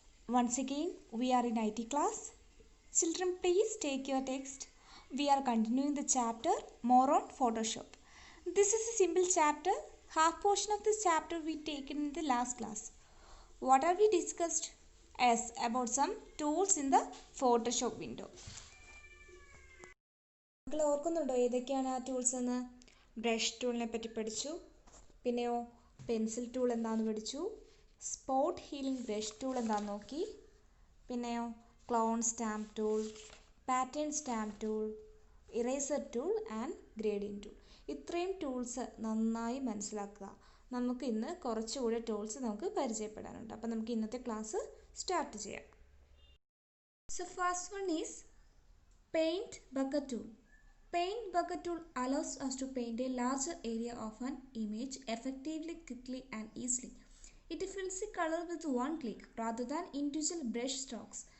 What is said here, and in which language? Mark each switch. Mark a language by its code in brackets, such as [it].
[en] Once again we are in IT class. Children, please take your text. We are continuing the chapter more on Photoshop. This is a simple chapter. Half portion of this chapter we taken in the last class. What have we discussed? Yes, about some tools in the Photoshop window. [ml] നിങ്ങൾ ഓർക്കുന്നുണ്ടോ ഏതൊക്കെയാണ് ആ tools എന്ന്? Brush ടൂളിനെ പറ്റി പഠിച്ചു, പിന്നെയോ pencil tool എന്താണെന്ന് പഠിച്ചു, സ്പോട്ട് ഹീലിംഗ് ബ്രഷ് ടൂൾ എന്താണെന്ന് നോക്കി, പിന്നെയോ clone stamp tool, pattern stamp tool, eraser tool and ഗ്രേഡിയൻ tool. ഇത്രയും ടൂൾസ് നന്നായി മനസ്സിലാക്കുക. നമുക്ക് ഇന്ന് കുറച്ചുകൂടി ടൂൾസ് നമുക്ക് പരിചയപ്പെടാനുണ്ട്. അപ്പോൾ നമുക്ക് ഇന്നത്തെ ക്ലാസ് സ്റ്റാർട്ട് ചെയ്യാം. [en] So first one is paint bucket tool. Paint bucket tool allows us to paint a larger area of an image effectively, quickly and easily. It fills the color with one click rather than individual brush strokes.